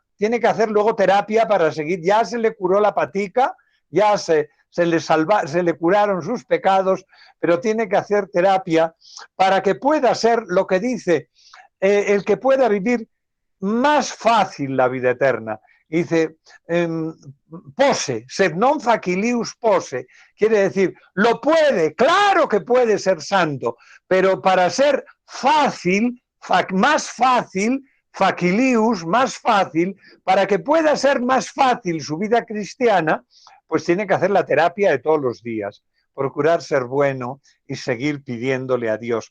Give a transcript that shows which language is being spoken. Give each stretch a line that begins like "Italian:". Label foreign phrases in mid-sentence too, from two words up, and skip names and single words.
Spanish: Tiene que hacer luego terapia para seguir. Ya se le curó la patica, ya se le curaron sus pecados, pero tiene que hacer terapia para que pueda ser lo que dice, el que pueda vivir más fácil la vida eterna, Dice, pose,
Latin: sed non facilius pose,
Spanish: quiere decir, lo puede, claro que puede ser santo, pero para ser fácil, más fácil, facilius, más fácil, para que pueda ser más fácil su vida cristiana, pues tiene que hacer la terapia de todos los días, procurar ser bueno y seguir pidiéndole a Dios.